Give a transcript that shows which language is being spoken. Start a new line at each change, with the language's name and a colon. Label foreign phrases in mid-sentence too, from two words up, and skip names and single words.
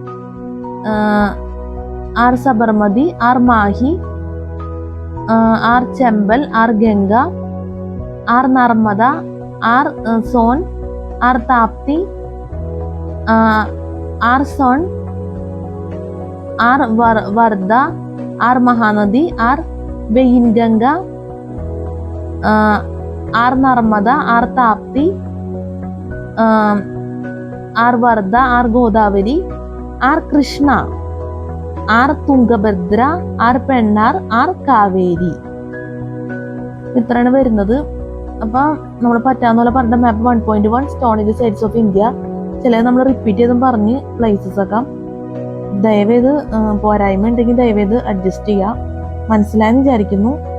Malayalam: R Sabarmati, R Mahi, R Chambal, R Ganga, R Narmada, R Son, R Tapti, R Son, R Varda, R Mahanadi, R Vainganga, R Narmada, R Tapti, R Varda, R Godavari, R Krishna, R Tungabhadra, R Pennar, R Kaveri. ഇത്രയാണ് വരുന്നത്. അപ്പം നമ്മൾ പറ്റാവുന്ന പോലെ പറഞ്ഞ മാപ്പ് 1.1
English: stone age sites of India.
Malayalam: ചിലത് നമ്മൾ റിപ്പീറ്റ് ചെയ്തും പറഞ്ഞ് പ്ലേസസ് ഒക്കെ. ദയവേത് പോരായ്മ ഉണ്ടെങ്കിൽ ദയവേത് അഡ്ജസ്റ്റ് ചെയ്യുക. മനസ്സിലായെന്ന് വിചാരിക്കുന്നു.